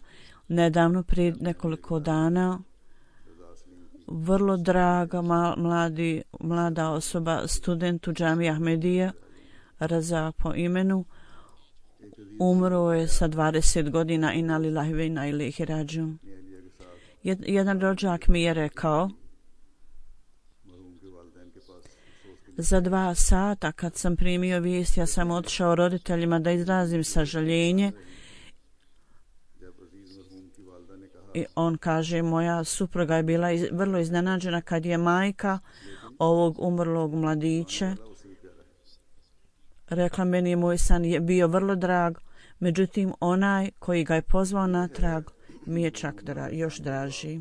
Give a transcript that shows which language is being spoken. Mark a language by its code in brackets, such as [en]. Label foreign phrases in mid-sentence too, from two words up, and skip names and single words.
[bs] Nedavno, prije nekoliko dana, vrlo draga mlada osoba, student u džamiji Ahmedija, Razak po imenu, umro je sa 20 godina, [ar] إنا لله وإنا إليه راجعون. [bs] Jedan rođak mi je rekao Za 2 sata kad sam primio vijest, ja sam otišao roditeljima da izrazim sažaljenje. I on kaže, moja supruga je bila vrlo iznenađena kad je majka ovog umrlog mladića rekla, meni je moj san je bio vrlo drag, međutim onaj koji ga je pozvao natrag mi je čak još draži.